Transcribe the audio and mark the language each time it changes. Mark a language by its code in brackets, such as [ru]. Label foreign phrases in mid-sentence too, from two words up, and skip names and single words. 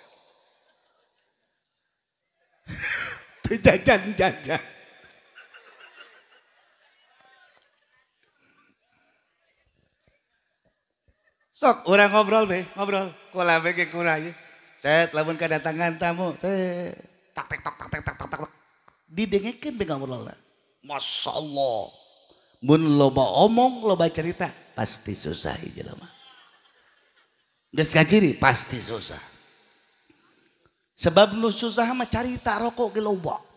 [su] Teu jajan-jajan. Sok urang ngobrol be, ngobrol. Kula be ge kurang. Set lamun kedatangan tamu, set tak tek tak tak tak tak tak. Didengekeun be ngobrolna. [ar] ما شاء الله. [su] Mun loba omong, loba cerita, pasti susah jelema. Geus kaciri pasti susah. Sebab nu susah mah carita rokok ge loba.